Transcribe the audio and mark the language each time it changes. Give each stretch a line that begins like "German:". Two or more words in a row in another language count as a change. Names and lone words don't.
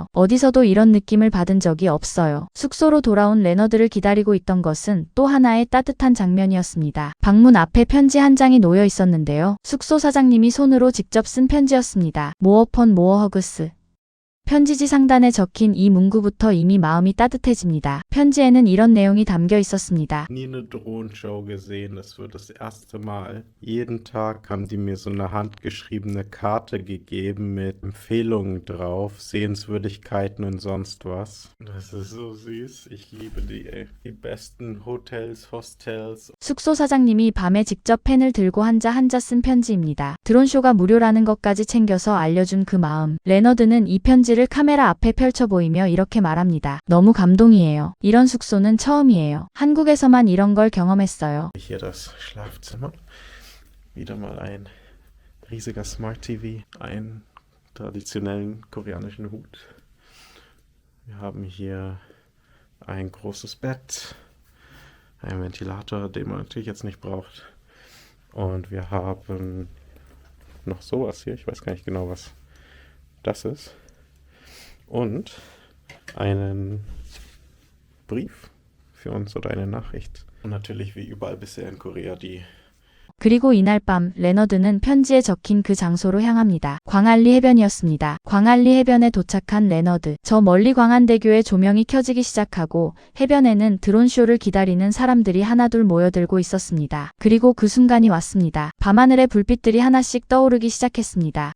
Korean: 어디서도 이런 느낌을 받은 적이 없어요. 숙소로 돌아온 레너드를 기다리고 있던 것은 또 하나의 따뜻한 장면이었습니다. 방문 앞에 편지 한 장이 놓여 있었는데요. 숙소 사장님이 손으로 직접 쓴 편지였습니다.
English: more fun more hugs.
Korean: 편지지 상단에 적힌 이 문구부터 이미 마음이 따뜻해집니다. 편지에는 이런 내용이 담겨 있었습니다.
German: Nie eine Drohnenshow gesehen, das wird das erste Mal. Jeden Tag haben die mir so eine handgeschriebene Karte gegeben mit Empfehlungen drauf, Sehenswürdigkeiten und sonst was. Das ist so süß. Ich liebe die, ey. Die besten Hotels, Hostels.
Korean: 숙소 사장님이 밤에 직접 펜을 들고 한자 한자 쓴 편지입니다. 드론쇼가 무료라는 것까지 챙겨서 알려준 그 마음. 레너드는 이 편지를 카메라 앞에 펼쳐 보이며 이렇게 말합니다. 너무 감동이에요. 이런 숙소는 처음이에요. 한국에서만 이런 걸 경험했어요.
German: Hier das Schlafzimmer. Wieder mal ein riesiger Smart TV, einen traditionellen koreanischen Hut. Wir haben hier ein großes Bett, einen Ventilator, den man natürlich jetzt nicht braucht. Und wir haben noch sowas hier. Ich weiß gar nicht genau, was das ist. Und einen Brief für uns oder eine Nachricht. Und natürlich wie überall bisher in Korea die
Korean: 그리고 이날 밤 레너드는 편지에 적힌 그 장소로 향합니다. 광안리 해변이었습니다. 광안리 해변에 도착한 레너드. 저 멀리 광안대교의 조명이 켜지기 시작하고 해변에는 드론쇼를 기다리는 사람들이 하나둘 모여들고 있었습니다. 그리고 그 순간이 왔습니다. 밤하늘에 불빛들이 하나씩 떠오르기 시작했습니다.